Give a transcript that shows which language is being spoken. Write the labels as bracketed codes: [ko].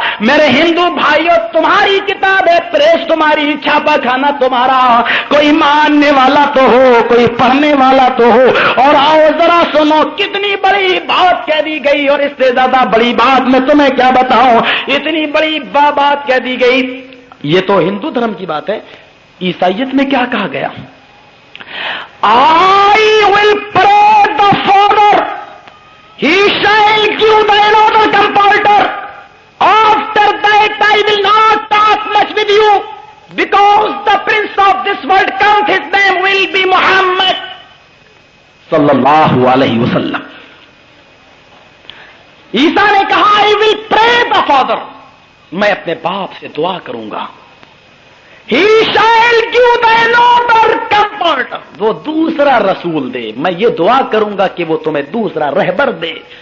[hi] मेरे हिंदू भाइयों, तुम्हारी किताब है, प्रेस तुम्हारी, छापा खाना तुम्हारा, कोई मानने वाला तो हो, कोई पढ़ने वाला तो हो। और आओ जरा सुनो, कितनी बड़ी बात कह दी गई, और इससे ज्यादा बड़ी बात मैं तुम्हें क्या बताऊं, इतनी बड़ी बात कह दी गई। ये तो हिंदू धर्म की बात है। ईसाइयत में क्या कहा गया? [en] I will pray the Father, he shall give the another comforter. After that I will not talk much with you, because the prince of this world comes, his name will be Muhammad [ar] sallallahu alaihi wasallam. [hi] ईसा ने कहा [en] I will pray the Father, [hi] मैं अपने बाप से दुआ करूंगा। [en] He shall give the another comforter, [hi] वो दूसरा रसूल दे, मैं ये दुआ करूंगा कि वो तुम्हें दूसरा रहबर दे।